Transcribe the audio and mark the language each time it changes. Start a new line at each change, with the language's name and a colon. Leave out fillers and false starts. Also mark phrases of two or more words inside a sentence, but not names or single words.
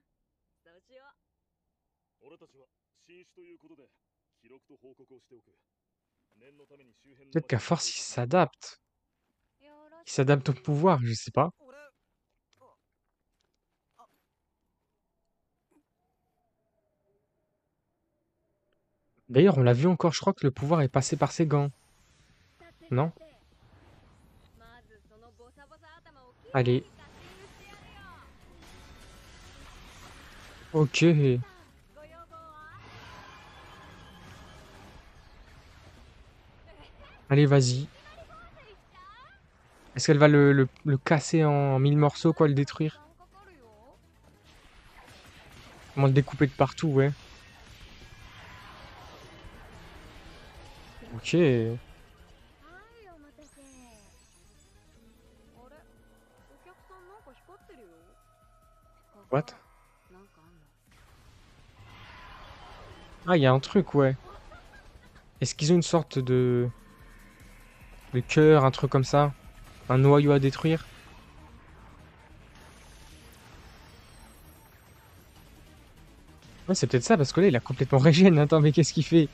Japanese: そうしよう。俺たちは新種ということで記録と報告をしておく。念のために周辺の
French: Peut-être qu'à
Japanese: 場所を
French: force, il s'adapte.
Japanese: よろ
French: Il
Japanese: しく。
French: s'adapte au pouvoir, je sais pas.
Japanese: 俺。
French: D'ailleurs, on l'a vu encore, je crois que le pouvoir est passé par ses gants. Non?
Japanese: まずそのボサボサ頭をきれい
French: Allez.
Japanese: にカッティングしてやるよ。
French: Ok.
Japanese: ご要望は？
French: Allez, vas-y. Est-ce qu'elle va le casser en 1000 morceaux, quoi, le détruire? Comment le découper de partout, ouais. Ok.
Japanese: はい、お待たせ。あれ、お客さんなんか光ってるよ。
French: What?
Japanese: なんかあんの？
French: Ah, il y a un truc, ouais. Est-ce qu'ils ont une sorte de cœur, un truc comme ça? Un noyau à détruire? Ouais, c'est peut-être ça, parce que là, il a complètement régène. Attends, mais qu'est-ce qu'il fait?